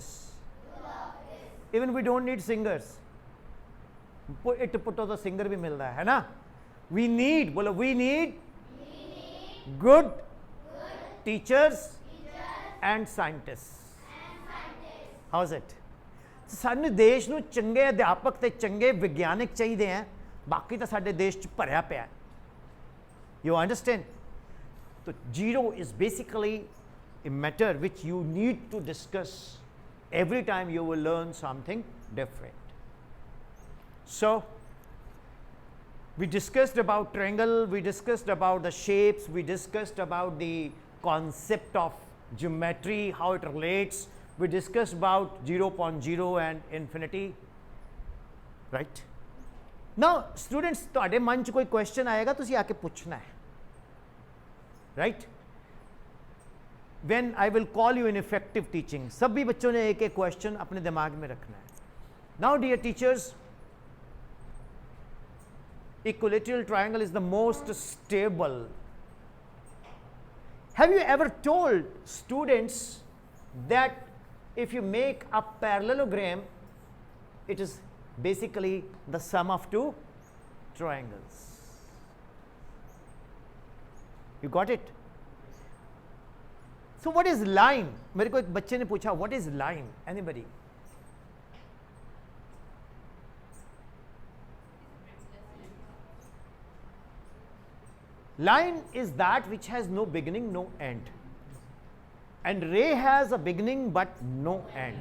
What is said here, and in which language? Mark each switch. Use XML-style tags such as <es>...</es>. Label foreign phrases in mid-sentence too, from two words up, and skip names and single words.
<en>Even we don't need singers. Put the singer</en> <hi>भी मिल रहा है ना?</hi> <en>We need, बोलो we need good teachers and scientists. How's it?</en> <pa>ਸਾਨੂੰ ਦੇਸ਼ ਨੂੰ ਚੰਗੇ ਅਧਿਆਪਕ ਤੇ ਚੰਗੇ ਵਿਗਿਆਨਕ ਚਾਹੀਦੇ ਆ, ਬਾਕੀ ਤਾਂ ਸਾਡੇ ਦੇਸ਼ 'ਚ ਭਰਿਆ ਪਿਆ ਹੈ.</pa> <en>You understand? So zero is basically a matter which you need to discuss every time you will learn something different. So we discussed about triangle, we discussed about the shapes, we discussed about the concept of geometry, how it relates, we discussed about 0.0 and infinity, right? Now students,</en> <pa>ਤੁਹਾਡੇ ਮਨ 'ਚ ਕੋਈ question ਆਏਗਾ, ਤੁਸੀਂ ਆ ਕੇ ਪੁੱਛਣਾ ਹੈ,</pa> <en>right? When I will call you in effective teaching,</en> <hi>सभी बच्चों ने एक एक question अपने दिमाग में रखना है.</hi> <en>Now dear teachers, equilateral triangle is the most stable. Have you ever told students that if you make a parallelogram, it is basically the sum of two triangles? You got it? So what is line?</en> <hi>मेरे को एक बच्चे ने पूछा,</hi> <en>what is line? Anybody? Line is that which has no beginning, no end. And ray has a beginning but no end.</en>